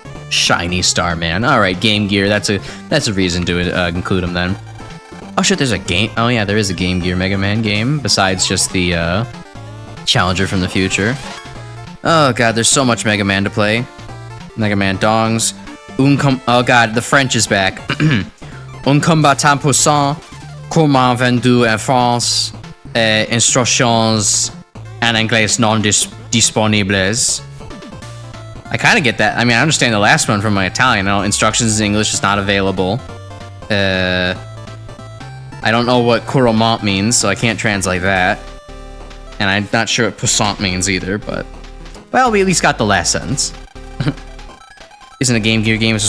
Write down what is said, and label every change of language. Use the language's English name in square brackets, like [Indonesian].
[English] Shiny Starman. Alright, Game Gear. That's a reason to include him then. Oh shit, there's a game. Oh yeah, there is a Game Gear Mega Man game besides just the Challenger from the future. Oh god, there's so much Mega Man to play. Mega Man Dongs. Oh god, the French is back. [French] Un combattant puissant, comment vendu en France, instructions en anglais non disponibles. [English] I kind of get that. I mean, I understand the last one from my Italian. I know instructions in English is not available. I don't know what couramment means, so I can't translate that. And I'm not sure what puissant means either, but... well, we at least got the last sentence. Isn't a Game Gear game?